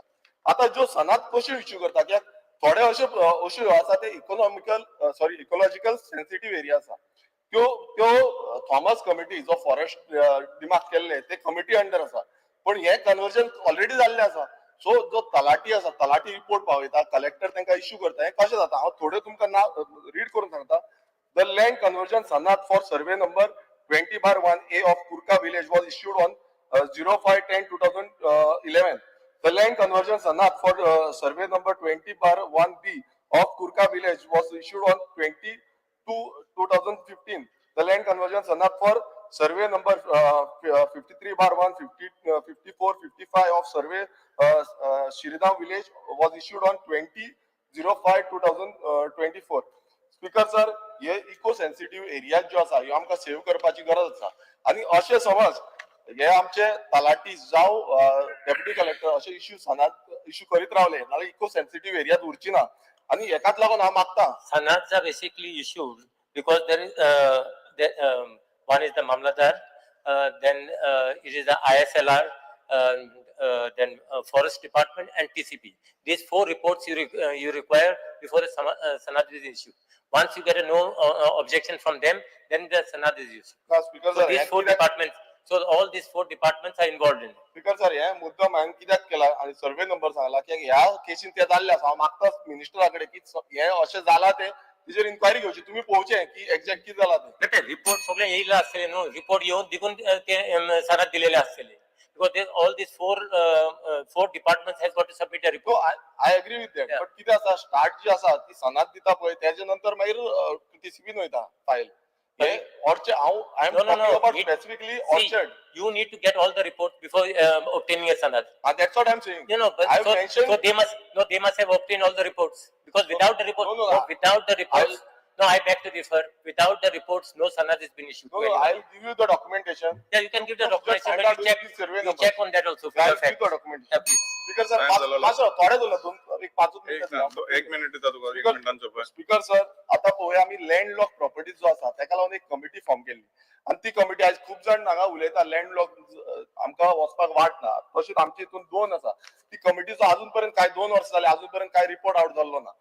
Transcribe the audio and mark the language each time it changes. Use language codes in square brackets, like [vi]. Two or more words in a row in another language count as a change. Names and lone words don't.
[kok] आता ज्यो सनाद कश्यो इश्यू करता, कित्याक थोडे अश्यो आसा ते [en] ecological sensitive area [kok] आसा, त्यो थॉमस कमिटी जो [en] forest demark [kok] केल्ले ते [en] committee under [kok] आसा. पण हे [en] conversion already [kok] जाल्ले आसा. सो जो तलाटी आसा, तलाटी रिपोर्ट पावयता, कलेक्टर तांकां इश्यू करता, हे कशें जाता. हांव थोडे तुमकां नांव रीड करून सांगता. [en] The land conversion sanad for survey number 20/1A of Kurka village was issued on 05/10/2011. The land conversion sanad for survey number 20/1B of Kurka village was issued on 20/2/2015. The land conversion sanad for survey number 53/1, 54, 55 of survey Shiridam village was issued on 20/05/2024. Speaker sir, [kok] हे [en] eco sensitive area [kok] जो आसा ह्यो आमकां सेव्ह करपाची गरज आसा. आणि अशें समज हे आमचे तलाटी जावं [en] deputy collector [kok] अशे इश्यू करीत रावले जाल्यार [en] eco sensitive areat [kok] उरची ना. आणि हेकाच लागून हांव मागता [en] Sanads are basically issued because there is one is the Mamladar, then it is the ISLR, then Forest Department and TCP. These 4 reports you require before a Sanad is issued. Once you get a no objection from them, then the Sanad is issued. So these 4 departments, so all these 4 departments are involved in it. Speaker sir [kok] हे मुद्दम हांवें कित्याक केला आनी [en] survey number [kok] सांगला की ह्या केसीन ते जाल्ले आसा. हांव मागता मिनिस्टरा कडेन की हे अशें जाला ते तेजेर इन्क्वायरी घेवची. तुम्ही पळोवचें की एक्झॅक्ट कितें जाला ते. रिपोर्ट सगळे येयले आसतले न्हू, रिपोर्ट येवन दिकून ते सनाद दिलेले आसतले. [en] Because all these four departments has got to submit a report. I agree with that. [kok] But कितें आसा स्टार्ट जी आसा ती सनाद दिता पळय त्याच्या नंतर मागीर टीसीबीन वयता फायल. [en] I am talking about specifically orchard. You need to get all the reports before obtaining a sanad. That's what I am saying. So they must have obtained all the reports, because without the reports, no, I beg to differ. Without the reports, no sanad has been issued. No, I'll give you the documentation. Yeah, you can give the documentation. But you check on that also. I'll give the documentation. Yeah, please. Speaker sir, [kok] थोडे झालं एक 5 मिनिट. एक मिनिट दिता तुका, 1 मिनिटांचो पळय. [en] Speaker sir, [kok] आता पळोवया आमी [en] landlock properties [kok] जो आसा ताका लागून एक [en] committee form [kok] केली. आणि ती कमिटी आज खूप जण हांगा उलयता लँडलॉक आमकां वचपाक वाट ना. तशीच आमचे हितून 2 आसा. ती कमिटीचो अजून पर्यंत काय 2 वर्स जाले अजून पर्यंत काय [en] report out [kok] जाल्लो ना.